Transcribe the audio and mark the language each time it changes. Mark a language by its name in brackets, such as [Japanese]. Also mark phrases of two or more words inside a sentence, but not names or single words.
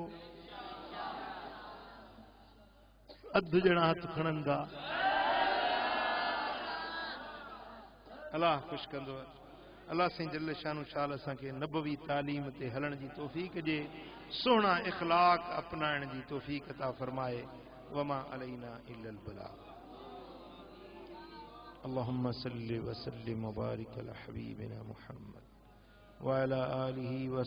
[Sindhi] अधु ॼणा हथ खणंदा, अलाह ख़ुशि कंदो। अलाह साईं [Arabic] جل شانه [Sindhi] शाल असांखे नबवी तालीम ते हलण जी तौफ़ीक़ ॾिए, सुहिणा इख़लाक़ अपनाइण जी तौफ़ीक़ अता फरमाए। [Arabic] وما علينا إلا البلاغ. اللهم صل و سلم و بارك على حبيبنا محمد و على آله و